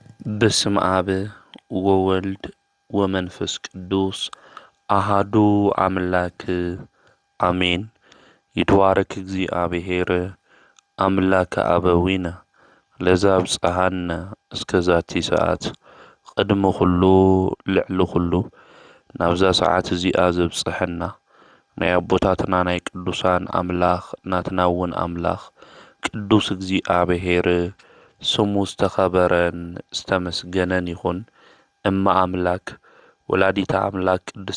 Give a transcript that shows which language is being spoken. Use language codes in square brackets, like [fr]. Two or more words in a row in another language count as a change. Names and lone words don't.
[gez] በስመ አብ ወወልድ ወመንፈስ ቅዱስ አሃዱ አምላክ አሜን። ይትባረክ እግዚአብሔር አምላከ አበዊነ ለዘአብጽሐነ እስከዛቲ ሰዓት ቅድመ ኩሉ ልዕሊ ኩሉ [ti] ናብዛ ሰዓት እዚኣ ዘብጽሐና ናይ አቦታትና ናይ ቅዱሳን አምላኽ ናትና እውን አምላኽ ቅዱስ እግዚአብሔር ስሙ ዝተኸበረን ዝተመስገነን ይኹን። [gez] እማ አምላክ ወላዲታ አምላክ ቅድስተ